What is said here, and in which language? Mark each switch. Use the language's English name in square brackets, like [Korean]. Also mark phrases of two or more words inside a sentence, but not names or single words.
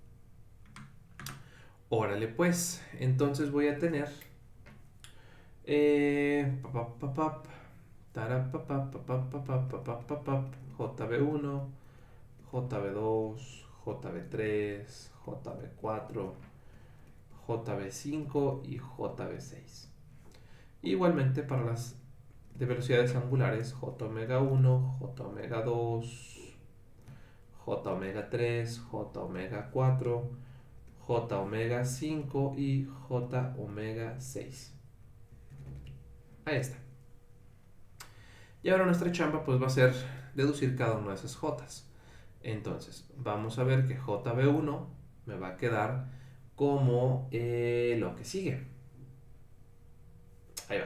[Spanish] Órale pues, entonces voy a tener JB1, JB2, JB3, JB4, JB5 y JB6. Igualmente para las de velocidades angulares, Jω1, Jω2, Jω3, Jω4, Jω5 y Jω6. Ahí está. Y ahora nuestra chamba pues va a ser deducir cada una de esas J's. Entonces, vamos a ver que JB1 me va a quedar como lo que sigue. Ahí va.